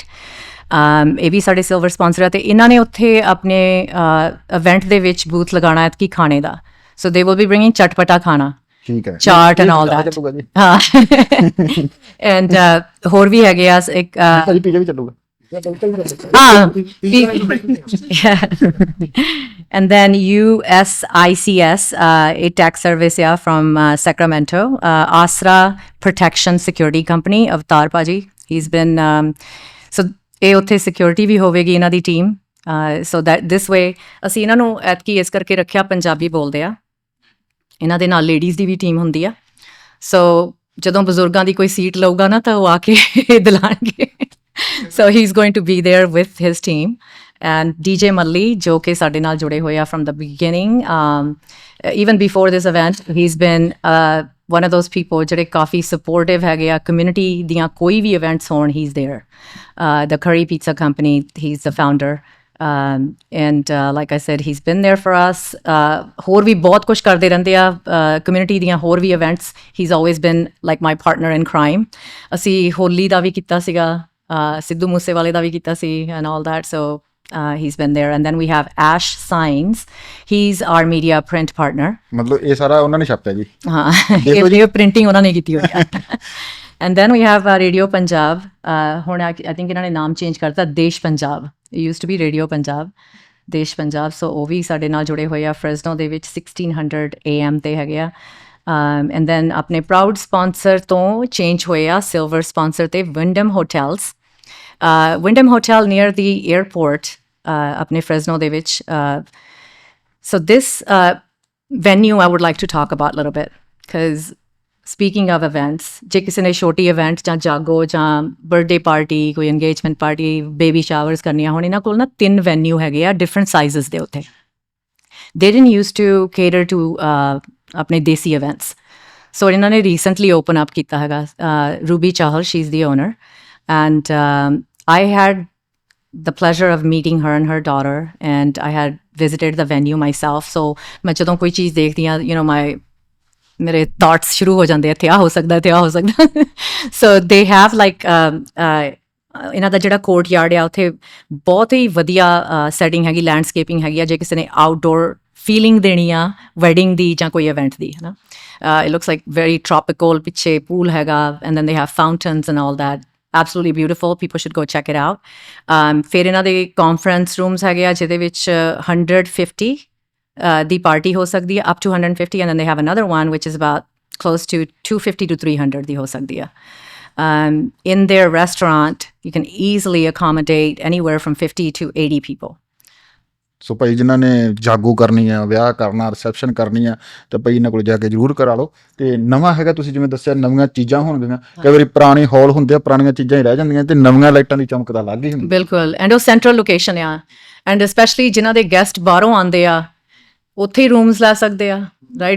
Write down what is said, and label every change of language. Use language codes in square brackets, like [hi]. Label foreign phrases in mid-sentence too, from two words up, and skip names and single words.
[pa] ਇਹ ਵੀ ਸਾਡੇ [en] silver sponsor [pa] ਆ. ਤੇ ਇਹਨਾਂ ਨੇ ਉੱਥੇ ਆਪਣੇ ਇਵੈਂਟ ਦੇ ਵਿੱਚ ਬੂਥ ਲਗਾਉਣਾ ਹੈ ਕਿ ਖਾਣੇ ਦਾ. [en] so they will be bringing [pa] ਚਟਪਟਾ ਖਾਣਾ, ਠੀਕ ਹੈ, ਚਾਟ [en] and all that. [pa] ਹਾਂ, ਐਂਡ ਹੋਰ ਵੀ ਹੈਗੇ ਆ ਇੱਕ ਭਾਜੀ ਪੀਜ਼ਾ ਵੀ ਚੱਲੂਗਾ. [en] And then USICS, a tax service from Sacramento, Asra Protection Security Company, Avtar Paji. He's been so [pa] ਇਹ ਉੱਥੇ ਸਿਕਿਉਰਿਟੀ ਵੀ ਹੋਵੇਗੀ ਇਹਨਾਂ ਦੀ ਟੀਮ, [en] so that this way [pa] ਅਸੀਂ ਇਹਨਾਂ ਨੂੰ ਐਤਕੀ ਇਸ ਕਰਕੇ ਰੱਖਿਆ, ਪੰਜਾਬੀ ਬੋਲਦੇ ਆ, ਇਹਨਾਂ ਦੇ ਨਾਲ ਲੇਡੀਜ਼ ਦੀ ਵੀ ਟੀਮ ਹੁੰਦੀ ਆ, ਸੋ ਜਦੋਂ ਬਜ਼ੁਰਗਾਂ ਦੀ ਕੋਈ ਸੀਟ ਲਊਗਾ ਨਾ ਤਾਂ ਉਹ ਆ ਕੇ ਦਿਲਾਣਗੇ, [en] so he is going to be there with his team. [pa] ਐਂਡ ਡੀਜੇ ਮੱਲੀ ਜੋ ਕਿ ਸਾਡੇ ਨਾਲ ਜੁੜੇ ਹੋਏ ਆ [en] from the beginning, even before this event he is been one of those people [pa] ਜਿਹੜੇ ਕਾਫੀ ਸਪੋਰਟਿਵ ਹੈਗੇ ਆ ਕਮਿਊਨਿਟੀ ਦੀਆਂ, ਕੋਈ ਵੀ ਇਵੈਂਟਸ ਹੋਣ [en] he is there. The Curry Pizza Company, he's the founder, and like I said, he's been there for us. [pa] ਹੋਰ ਵੀ ਬਹੁਤ ਕੁਝ ਕਰਦੇ ਰਹਿੰਦੇ ਆ ਕਮਿਊਨਿਟੀ ਦੀਆਂ ਹੋਰ ਵੀ ਇਵੈਂਟਸ, [en] he's always been like my partner in crime। [pa] ਅਸੀਂ ਹੋਲੀ ਦਾ ਵੀ ਕੀਤਾ ਸੀਗਾ, ਸਿੱਧੂ ਮੂਸੇਵਾਲੇ ਦਾ ਵੀ ਕੀਤਾ ਸੀ [en] and all that, so he's been there। And then we have Ash Signs, he's our media print partner। [pa] ਮਤਲਬ ਇਹ ਸਾਰਾ ਉਹਨਾਂ ਨੇ ਛਾਪਿਆ ਜੀ? ਹਾਂ, ਦੇਖੋ ਇਹ ਪ੍ਰਿੰਟਿੰਗ ਉਹਨਾਂ ਨੇ ਕੀਤੀ ਹੋਈ ਹੈ। [en] And then we have Radio Punjab, [pa] ਹੁਣ [en] I think [pa] ਇਹਨਾਂ ਨੇ ਨਾਮ ਚੇਂਜ ਕਰਤਾ, ਦੇਸ਼ ਪੰਜਾਬ, [en] it used to be Radio Punjab, [pa] ਦੇਸ਼ ਪੰਜਾਬ, ਸੋ ਉਹ ਵੀ ਸਾਡੇ ਨਾਲ ਜੁੜੇ ਹੋਏ ਆ ਫ੍ਰੈਸਨੋ ਦੇ ਵਿੱਚ 1600 AM ਤੇ ਹੈਗੇ ਆ। [en] and then [pa] ਆਪਣੇ [en] proud sponsor [pa] ਤੋਂ ਚੇਂਜ ਹੋਏ ਆ [en] silver sponsor [pa] ਤੇ ਵਿੰਡਮ ਹੋਟਲਸ, ਵਿੰਡਮ ਹੋਟਲ [en] near the airport [pa] ਆਪਣੇ ਫ੍ਰੈਸਨੋ ਦੇ ਵਿੱਚ। [en] So this venue I would like to talk about a little bit, because speaking of events, [pa] ਜੇ ਕਿਸੇ ਨੇ ਛੋਟੀ ਇਵੈਂਟ ਜਾਂ ਜਾਗੋ ਜਾਂ [en] birthday party, [pa] ਕੋਈ [en] engagement party, baby showers [pa] ਕਰਨੀਆਂ ਹੋਣ, ਇਹਨਾਂ ਕੋਲ ਨਾ 3 ਵੈਨਿਊ ਹੈਗੇ ਆ [en] different sizes [pa] ਦੇ ਉੱਤੇ। [en] they didn't used to cater to [pa] ਆਪਣੇ ਦੇਸੀ [en] events, so [pa] ਇਹਨਾਂ ਨੇ [en] recently open up [pa] ਕੀਤਾ ਹੈਗਾ। [en] Ruby Chahal, she's the owner, and I had the pleasure of meeting her and her daughter, and I had visited the venue myself, so [pa] ਮੈਂ ਜਦੋਂ ਕੋਈ ਚੀਜ਼ ਦੇਖਦੀ ਹਾਂ, [en] you know, [pa] ਮੇਰੇ ਥਾਟਸ ਸ਼ੁਰੂ ਹੋ ਜਾਂਦੇ, ਇੱਥੇ ਆ ਹੋ ਸਕਦਾ, ਇੱਥੇ ਆ ਹੋ ਸਕਦਾ। [en] so they have like [pa] ਇਹਨਾਂ ਦਾ ਜਿਹੜਾ [en] court yard [pa] ਆ ਉੱਥੇ ਬਹੁਤ ਹੀ ਵਧੀਆ ਸੈਟਿੰਗ ਹੈਗੀ, ਲੈਂਡਸਕੇਪਿੰਗ ਹੈਗੀ ਆ, ਜੇ ਕਿਸੇ ਨੇ [en] outdoor feeling [pa] ਦੇਣੀ ਆ ਵੈਡਿੰਗ ਦੀ ਜਾਂ ਕੋਈ ਇਵੈਂਟ ਦੀ, ਹੈ ਨਾ। [en] It looks like very tropical, [pa] ਪਿੱਛੇ ਪੂਲ ਹੈਗਾ, [en] and then they have fountains and all that, absolutely beautiful, people should go check it out। [pa] ਫਿਰ ਇਹਨਾਂ ਦੇ [en] conference rooms [pa] ਹੈਗੇ ਆ ਜਿਹਦੇ ਵਿੱਚ 150 ਦੀ ਪਾਰਟੀ ਹੋ ਸਕਦੀ ਹੈ, [en] up to 150, and then they have another one which is about close to 250 to 300 [pa] ਦੀ ਹੋ ਸਕਦੀ ਹੈ। [en] In their restaurant you can easily accommodate anywhere from 50 to 80 people। [pa] ਸੋ ਭਾਈ ਜਿਨ੍ਹਾਂ ਨੇ ਜਾਗੋ ਕਰਨੀ ਆ, ਵਿਆਹ ਕਰਨਾ, ਰਿਸੈਪਸ਼ਨ ਕਰਨੀ ਆ, ਤਾਂ ਭਾਈ ਇਹਨਾਂ ਕੋਲ ਜਾ ਕੇ ਜ਼ਰੂਰ ਕਰਾ ਲਓ। ਤੇ ਨਵਾਂ ਹੈਗਾ, ਤੁਸੀਂ ਜਿਵੇਂ ਦੱਸਿਆ ਨਵੀਆਂ ਚੀਜ਼ਾਂ ਹੋਣਗੀਆਂ, ਕਈ ਵਾਰੀ ਪੁਰਾਣੇ ਹਾਲ ਹੁੰਦੇ ਆ, ਪੁਰਾਣੀਆਂ ਚੀਜ਼ਾਂ ਹੀ ਰਹਿ ਜਾਂਦੀਆਂ, ਤੇ ਨਵੀਆਂ ਲਾਈਟਾਂ ਦੀ ਚਮਕ ਤਾਂ ਅਲੱਗ ਹੀ ਹੁੰਦੀ। ਬਿਲਕੁਲ, ਐਂਡ ਉਹ [en] central location [pa] ਆ, [en] and specially [pa] ਜਿਨ੍ਹਾਂ ਦੇ ਗੈਸਟ ਬਾਹਰੋਂ ਆਉਂਦੇ ਆ ਉੱਥੇ ਹੀ ਰੂਮਸ ਲੈ ਸਕਦੇ ਆ, ਰਾਈਟ।